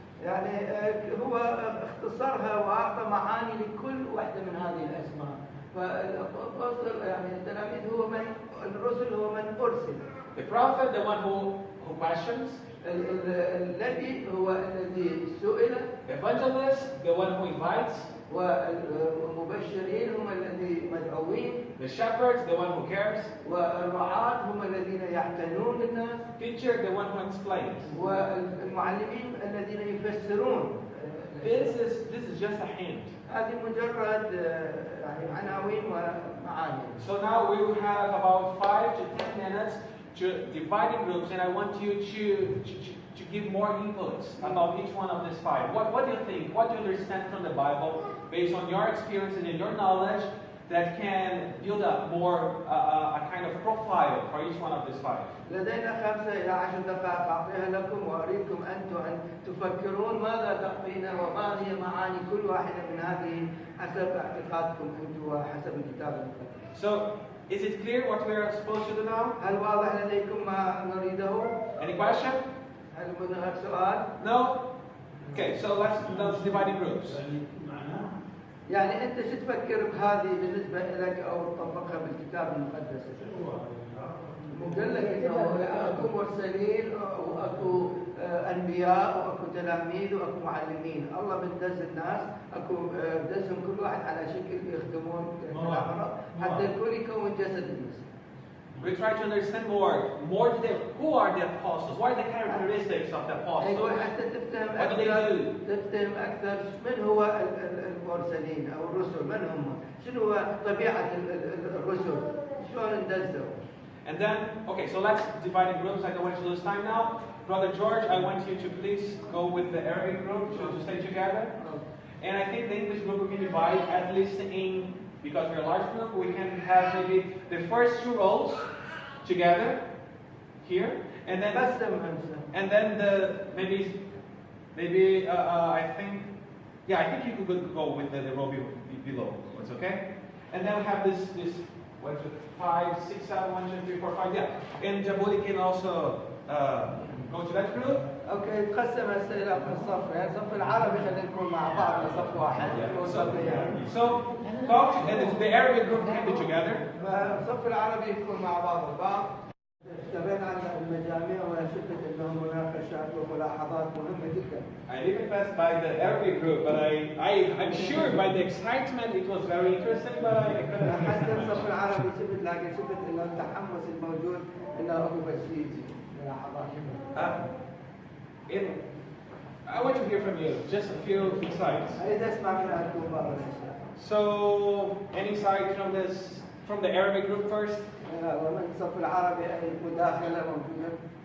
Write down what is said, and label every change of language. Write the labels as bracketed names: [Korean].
[Arabic] يعني هو اختصرها وأعطى معاني لكل واحدة من هذه الأسماء. فالأبوستل يعني التلاميذ هو من الرسل هو من أرسل. [English] The prophet, the one who questions. [Arabic] الذي هو الذي سئل. [English] Evangelist, the one who invites. [Arabic] والمبشرين هم الذين مدعوين. [English] The shepherds, the one who cares. [Arabic] والرعاة هم الذين يعتنون بالناس. [English] Teacher, the one who explains. [Arabic] والمعلمين الذين يفسرون. [English] This is just a hint. [Arabic] هذه مجرد يعني عناوين ومعاني. [English] So now we will have about 5 to 10 minutes to divide in groups, and I want you to give more inputs about each one of these 5. What do you think? What do you understand from the Bible based on your experience and your knowledge that can build up more a kind of profile for each one of these 5? [Arabic] لدينا 5 إلى 10 دقائق أعطيها لكم وأريدكم أنتم أن تفكرون ماذا تعطينا وما هي معاني كل واحدة من هذه حسب اعتقادكم أنتم وحسب الكتاب المقدس. [English] So, is it clear what we are supposed to do now? [Arabic] هل واضح لديكم ما نريده؟ [English] Any question? [Arabic] هل هناك سؤال؟ [English] No? Okay, so let's divide in groups. [Arabic] يعني أنت شو تفكر بهذه بالنسبة لك أو تطبقها بالكتاب المقدس؟ قال لك إنه أكو مرسلين وأكو أنبياء وأكو تلاميذ وأكو معلمين. الله بدز الناس أكو بدزهم كل واحد على شكل يخدمون حتى الكل يكون جسد الناس. [English] We try to understand more detail. Who are the apostles? What are the characteristics of the apostles? [Arabic] حتى تفهم [English] What do they [Arabic] أكثر [English] do? [Arabic] تفهم أكثر من هو المرسلين أو الرسل من هم؟ شنو هو طبيعة الرسل؟ شلون اندزوا؟ [English] And then, okay, so let's divide in groups. I don't want to lose time now. Brother George, I want you to please go with the Arabic group to stay together. And I think the English group we can divide at least in, because we're a large group, we can have maybe the first 2 rows together here, and then I think you could go with the row below. It's okay. And then we have this 1, 2, 5, 6, 7, 1, 2, 3, 4, 5. Yeah, and Jabuli can also go to that group. [Arabic] اوكي تقسم الاسئله في الصف، يعني الصف العربي خلينا نكون مع بعض صف واحد. [English] So talk and the Arabic group can be together. [Arabic] الصف العربي يكون مع بعض البعض. تابعنا عن المجاميع وشفت انه مناقشات وملاحظات مهمه جدا. [English] I didn't pass by the Arabic group, but I'm sure by the excitement it was very interesting, but I couldn't. [Arabic] حتى الصف العربي شفت انه التحمس الموجود انه اكو بشيء ملاحظات. [English] I want to hear from you, just a few insights. [Arabic] أريد أسمع من عندكم بعض الأشياء. [English] So, any side from the Arabic group first? [Arabic] ومن الصف العربي أي مداخلة موجودة.